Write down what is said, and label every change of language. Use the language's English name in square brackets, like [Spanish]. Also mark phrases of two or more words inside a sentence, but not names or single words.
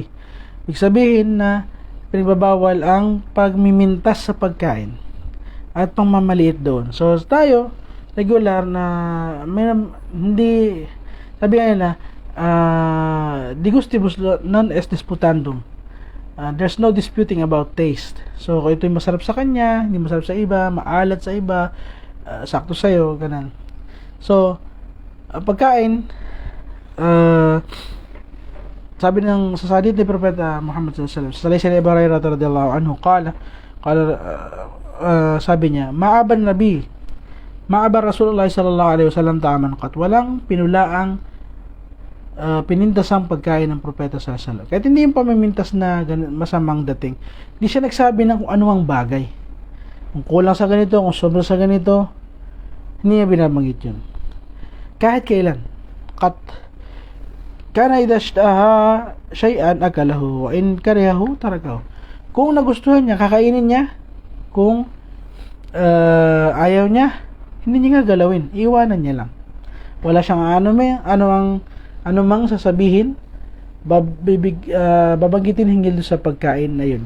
[Filipino] Ibig sabihin na pinagbabawal ang pagmimintas sa pagkain at pangmamaliit doon. So tayo regular na hindi, sabi nga nila, [Latin] di gustibus non est disputandum. [English] There's no disputing about taste. [Filipino] So kung ito'y masarap sa kanya, hindi masarap sa iba, maalat sa iba, sakto sa'yo, ganun. So pagkain, sabi ng sa hadith ni Propeta Muhammad [Arabic] صلى الله عليه وسلم, [Filipino] sa Salih Abu Hurairah [Arabic] رضي الله عنه, [Filipino] sabi niya, [Arabic] ما عاب رسول الله صلى الله عليه وسلم طعاما قط, [Filipino] walang pinulaang pinintasang pagkain ng propeta [Arabic] صلى الله عليه وسلم. [Filipino] Kahit hindi yung pamimintas na masamang dating, hindi siya nagsabi ng kung anumang bagay, kung kulang sa ganito, kung sobra sa ganito, hindi niya binabanggit yun. Kahit kailan, [Arabic] قط كان إذا اشتهى شيئا أكله وإن كرهه تركه. [Filipino] Kung nagustuhan niya, kakainin niya. Kung ayaw niya, hindi niya galawin, iwanan niya lang. Wala siyang anumang sasabihin, babanggitin hinggil sa pagkain na yun.